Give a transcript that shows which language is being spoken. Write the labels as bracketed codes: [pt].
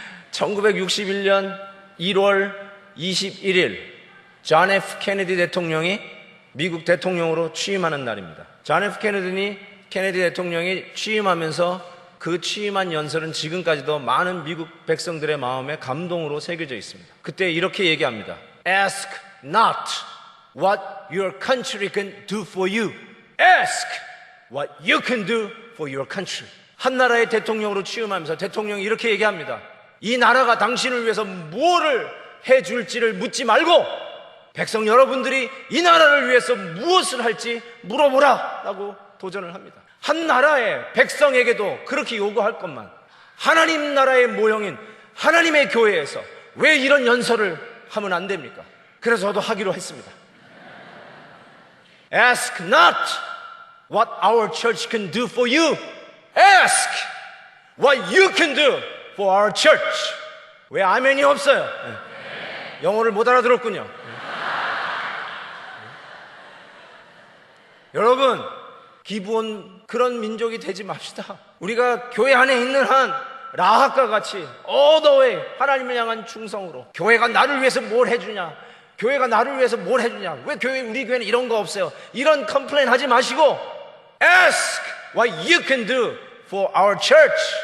[ko] 1961년 1월 21일 존 F 케네디 대통령이 미국 대통령으로 취임하는 날입니다. 존 F 케네디 대통령이 취임하면서 그 취임한 연설은 지금까지도 많은 미국 백성들의 마음에 감동으로 새겨져 있습니다. 그때 이렇게 얘기합니다. [en] Ask not what your country can do for you. Ask what you can do for your country. [ko] 한 나라의 대통령으로 취임하면서 대통령이 이렇게 얘기합니다. 이 나라가 당신을 위해서 무엇을 해줄지를 묻지 말고 백성 여러분들이 이 나라를 위해서 무엇을 할지 물어보라 라고 도전을 합니다. 한 나라의 백성에게도 그렇게 요구할 것만 하나님 나라의 모형인 하나님의 교회에서 왜 이런 연설을 하면 안 됩니까? 그래서 저도 하기로 했습니다. [en] Ask not what our church can do for you. Ask what you can do for our church. [ko] 왜 아멘이 없어요? 영어를 못 알아들었군요. 여러분, 기브온 그런 민족이 되지 맙시다. 우리가 교회 안에 있는 한 라합과 같이 [en] all the way [ko] 하나님을 향한 충성으로 교회가 나를 위해서 뭘 해주냐, 교회가 나를 위해서 뭘 해주냐, 왜 우리 교회는 이런 거 없어요, 이런 컴플레인 하지 마시고 [en] Ask what you can do for our church.